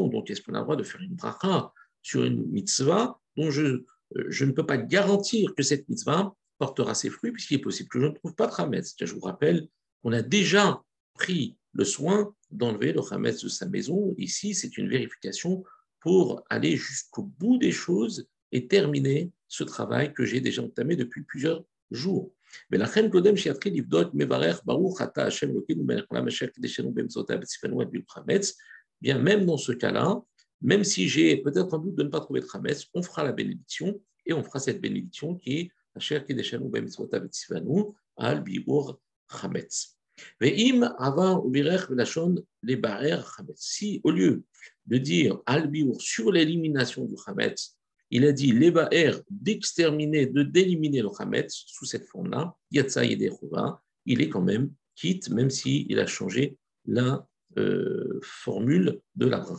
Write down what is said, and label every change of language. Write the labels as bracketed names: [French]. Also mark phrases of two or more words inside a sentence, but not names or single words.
[French] Donc, est-ce qu'on a le droit de faire une bracha sur une mitzvah dont je ne peux pas garantir que cette mitzvah portera ses fruits, puisqu'il est possible que je ne trouve pas de Hametz. Je vous rappelle qu'on a déjà pris le soin d'enlever le Hametz de sa maison. Ici, c'est une vérification pour aller jusqu'au bout des choses et terminer ce travail que j'ai déjà entamé depuis plusieurs jours. [Hebrew] ולכן קודם שיתחיל לבדוק מברך ברוך אתה השם אלוקינו מלך העולם אשר קידשנו באמצעותיו וציוונו את חמץ, [French] bien même dans ce cas-là, même si j'ai peut-être un doute de ne pas trouver de chametz, on fera la bénédiction et on fera cette bénédiction qui est [Hebrew] אשר קידשנו באמצעותיו וציוונו על ביעור חמץ. ואם עבר ובירך בלשון לבער chametz, [French] si au lieu de dire [Hebrew] על ביעור [French] sur l'élimination du chametz, il a dit l'ébaer d'exterminer, d'éliminer le Hametz sous cette forme-là, [Hebrew] יצא ידי חובה, [French] il est quand même quitte, même s'il a changé la formule de la bracha.